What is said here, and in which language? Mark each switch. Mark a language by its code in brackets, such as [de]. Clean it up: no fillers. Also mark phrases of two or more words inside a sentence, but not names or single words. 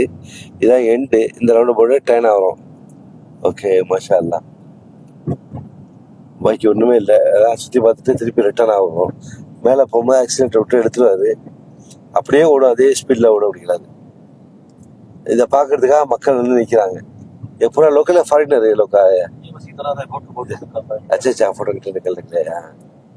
[ta] இதான் எண்டு. இந்த ரவுண்டு போட்டு ட்ரெயின் ஆகிறோம். ஓகே, [ar] ما شاء الله. [ta] பாக்கி ஒண்ணுமே இல்லை. அதான் சுற்றி பார்த்துட்டு திருப்பி ரிட்டர்ன் ஆகும். மேலே போகும்போது ஆக்சிடென்ட் விட்டு எடுத்துருவாரு. அப்படியே ஓடும், அதே ஸ்பீட்ல ஓட முடியாது. இதை பாக்குறதுக்காக மக்கள் வந்து நிக்கிறாங்க. [hi] पूरा लोकल है, फॉरेनर है लोग आया. अच्छा फोटो निकल रहे हैं.